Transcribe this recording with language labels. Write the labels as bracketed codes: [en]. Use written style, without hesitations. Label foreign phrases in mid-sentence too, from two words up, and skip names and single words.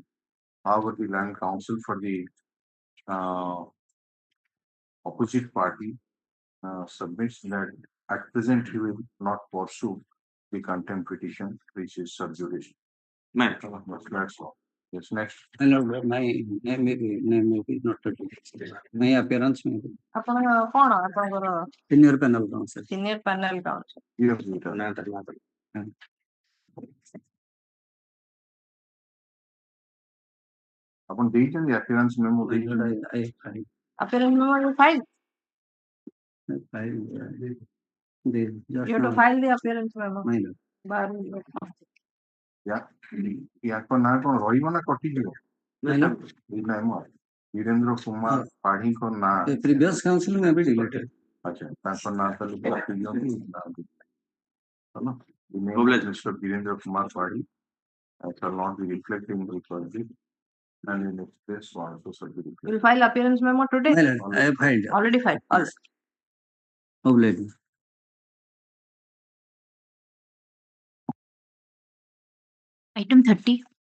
[en] However, the Land Counsel for the opposite party submits that at present he will not pursue the contempt petition, which is sub judice. That's all. Yes, next. My lord, my name may be noted. My appearance may be. [or] ଆପଣ କଣ ଆପଣଙ୍କର [en] Senior panel counsel. senior panel counsel? Yes, [or] ଆପଣ ଦେଇଛନ୍ତି [en] appearance memo [or] ଦେଇଛନ୍ତି? [en] Appearance memo you file? You have to file the appearance memo. [or] ୟାଙ୍କ ନାଁ କଣ ରହିବ ନା କଟିଯିବ? ନାଇଁ ମ ବୀରେନ୍ଦ୍ର କୁମାର ପାଢୀଙ୍କ ନାଁ [en] Previous council may be deleted. [or] ଆଚ୍ଛା ତାଙ୍କ ନାଁ ତାହେଲେ କାଟି ଦିଅନ୍ତୁ ହେଲା। [en] The name of Mr. Virendra Kumar Padi shall not be reflected in the project and in its place also shall be reflected. You will file appearance memo today? I have filed. Already filed. All right. Obliged. Item 30.